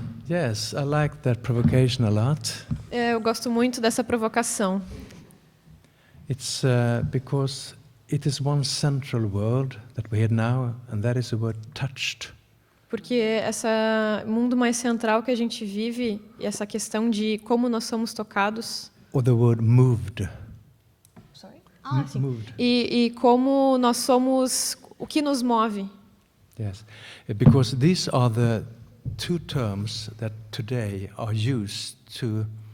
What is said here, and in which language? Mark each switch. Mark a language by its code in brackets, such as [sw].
[en] Yes, I like that provocation a lot. [pt] Eu gosto muito dessa provocação. [en] It's because it is one central word that we hear now, and that is the word touched. [pt] Porque esse mundo mais central que a gente vive, e essa questão de como nós somos tocados. [en] Or the word moved. Sorry? [pt] Sim. Moved. E como nós somos, o que nos move. [en] Yes, because these are the two terms that today are used to.